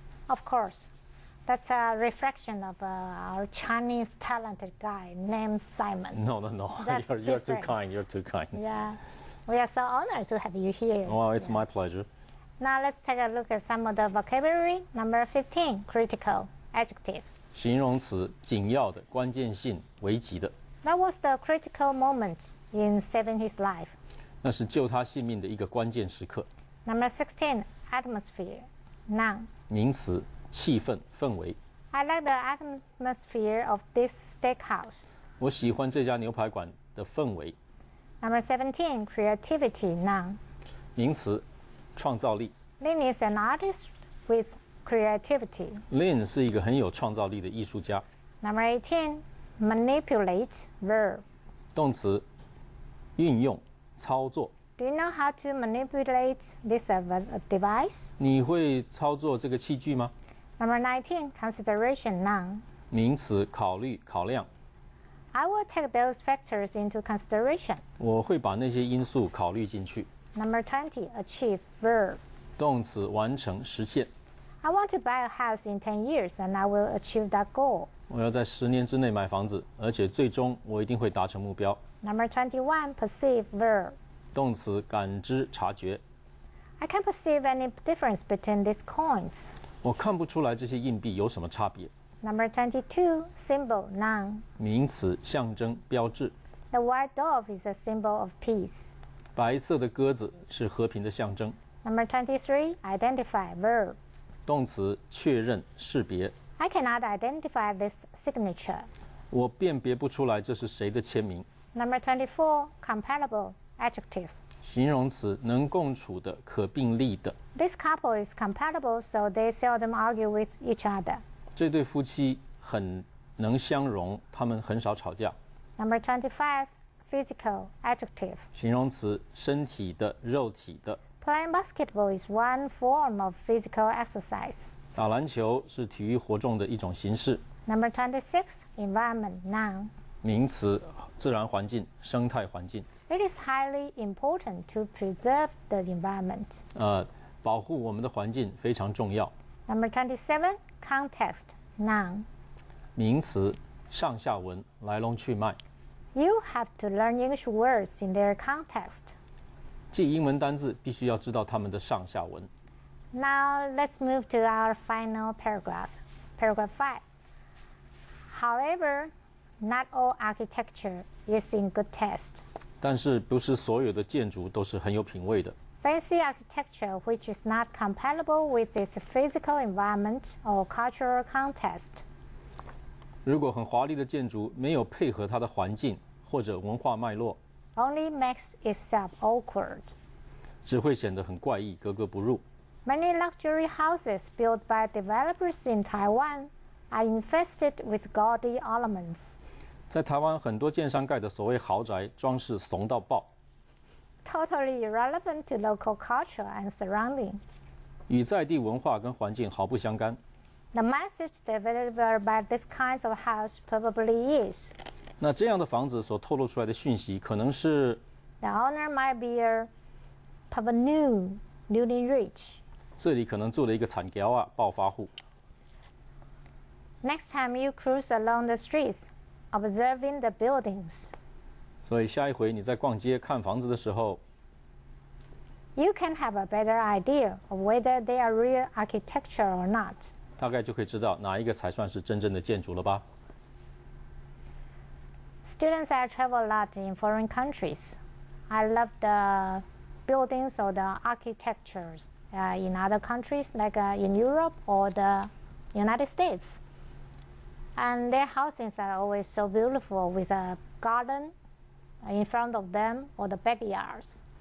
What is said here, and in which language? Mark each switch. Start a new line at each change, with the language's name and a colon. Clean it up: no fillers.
English: Of course. That's a reflection of our Chinese talented guy named Simon. No. That's You're too different. kind. You're too kind. Yeah. We are so honored to have you here. Well, it's my pleasure. Now let's take a look at some of the vocabulary. Number 15, critical, adjective.
Chinese: 形容词，紧要的、关键性、危急的，
English: That was the critical moment in saving his life.
Chinese: 那是救他性命的一个关键时刻。
English: Number 16, atmosphere, noun.
Chinese: 名词，气氛、氛围。
English: I like the atmosphere of this steakhouse.
Chinese: 我喜欢这家牛排馆的氛围。
English: Number 17, creativity, noun.
Chinese: 名词，创造力。
English: Lin is an artist with creativity.
Chinese: Lin 是一个很有创造力的艺术家。
English: Number 18, manipulate, verb.
Chinese: 动词，运用、操作。
English: Do you know how to manipulate this device?
Chinese: 你会操作这个器具吗？
English: Number 19, consideration, noun.
Chinese: 名词，考虑、考量。
English: I will take those factors into consideration.
Chinese: 我会把那些因素考虑进去。
English: Number 20, achieve, verb.
Chinese: 动词，完成、实现。
English: I want to buy a house in 10 years and I will achieve that goal.
Chinese: 我要在10年之内买房子，而且最终我一定会达成目标。
English: Number 21, perceive, verb.
Chinese: 动词，感知、察觉。
English: I can't perceive any difference between these coins.
Chinese: 我看不出来这些硬币有什么差别。
English: Number 22, symbol, noun.
Chinese: 名词，象征、标志。
English: The white dove is a symbol of peace.
Chinese: 白色的鸽子是和平的象征。
English: Number 23, identify, verb.
Chinese: 动词，确认、识别。
English: I cannot identify this signature.
Chinese: 我辨别不出来这是谁的签名。
English: Number 24, compatible, adjective.
Chinese: 形容词，能共处的、可并立的。
English: This couple is compatible, so they seldom argue with each other.
Chinese: 这对夫妻很能相容，他们很少吵架。
English: Number 25, physical, adjective.
Chinese: 形容词，身体的、肉体的。
English: Playing basketball is one form of physical exercise.
Chinese: 打篮球是体育活动的一种形式。
English: Number 26, environment, noun.
Chinese: 名词，自然环境、生态环境。
English: It is highly important to preserve the environment.
Chinese: 保护我们的环境非常重要。
English: Number 27, context, noun.
Chinese: 名词，上下文、来龙去脉。
English: You have to learn English words in their context.
Chinese: 记英文单字必须要知道它们的上下文。
English: Now let's move to our final paragraph. Paragraph 5. However, not all architecture is in good taste.
Chinese: 但是不是所有的建筑都是很有品味的。
English: Fancy architecture which is not compatible with its physical environment or cultural context.
Chinese: 如果很华丽的建筑没有配合它的环境或者文化脉络，
English: Only makes itself awkward.
Chinese: 只会显得很怪异、格格不入。
English: Many luxury houses built by developers in Taiwan are infested with gaudy ornaments.
Chinese: 在台湾，很多建商盖的所谓豪宅，装饰怂到爆，
English: Totally irrelevant to local culture and surrounding.
Chinese: 与在地文化跟环境毫不相干。
English: The message delivered by this kind of house probably is
Chinese: 那这样的房子所透露出来的讯息，可能是
English: the owner might be a parvenu, newly rich.
Chinese: 这里可能住了一个惨条啊，暴发户。
English: Next time you cruise along the streets, observing the buildings,
Chinese: 所以下一回你在逛街看房子的时候，
English: you can have a better idea of whether they are real architecture or not.
Chinese: 大概就可以知道哪一个才算是真正的建筑了吧。
English: Students, I travel a lot in foreign countries. I love the buildings or the architectures in other countries, like in Europe or the United States. And their houses are always so beautiful with a garden in front of them or the backyards.